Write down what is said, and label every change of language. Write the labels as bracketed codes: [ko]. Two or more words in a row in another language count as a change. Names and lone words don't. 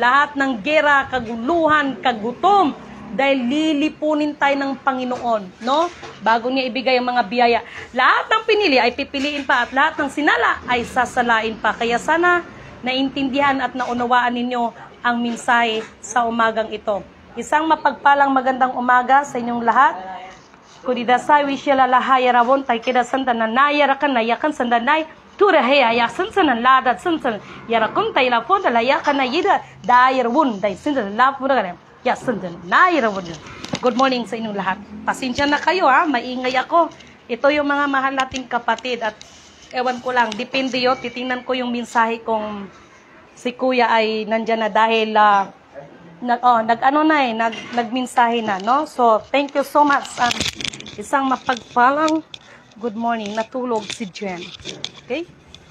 [tl] Lahat ng gera, kaguluhan, kagutom, dahil lilipunin tayo ng Panginoon, no? Bago niya ibigay ang mga biyaya. Lahat ng pinili ay pipiliin pa at lahat ng sinala ay sasalain pa. Kaya sana naintindihan at naunawaan ninyo ang mensahe sa umagang ito. Isang mapagpalang magandang umaga sa inyong lahat. Kudidasay wisyalalahaya rawon tay kidasan na nayarakan nayakan sandanay turahaya yasan sanan ladat sansan yarakun tay lapon layakan na yida dayarwon day sindan lapon na yasan dan nayarwon. [en] Good morning [tl] sa inyong lahat. Pasensya na kayo ha, maingay ako. Ito yung mga mahal nating kapatid at ewan ko lang, depende yun, titingnan ko yung mensahe kung si Kuya ay nandyan na dahil nagmensahe na, no? [en] So, thank you so much. [tl] Isang mapagpalang [en] good morning. [tl] Natulog si Jen. Okay?